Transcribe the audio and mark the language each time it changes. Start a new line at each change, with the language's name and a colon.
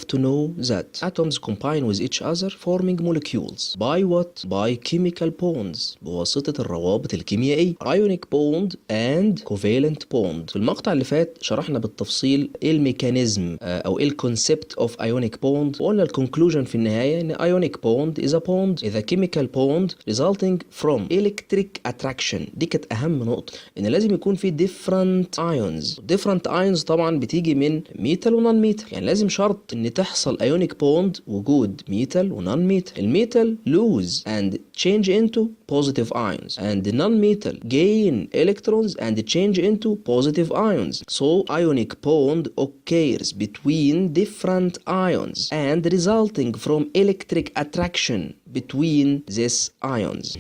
English: to know that atoms combine with each other forming molecules. By what? By chemical bonds.
Arabic: بواسطة الروابط الكيميائية.
English: Ionic bond and covalent bond.
Arabic: في المقطع اللي فات شرحنا بالتفصيل ايه الميكانيزم او ايه الكونسبت اوف ionic bond. وقلنا الكونكلوجن في النهاية ان
English: ionic bond is a bond is a chemical bond resulting from electric attraction.
Arabic: دي كانت اهم نقطة، ان لازم يكون في different ions. different ions طبعا بتيجي من ميتال ونون ميتال، يعني لازم شرط ان تحصل ionic bond وجود ميتال ونون ميتال.
English: الميتال lose and change into positive ions and the non-metal gain electrons and change into positive ions. So ionic bond occurs between different ions and resulting from electric attraction between these ions.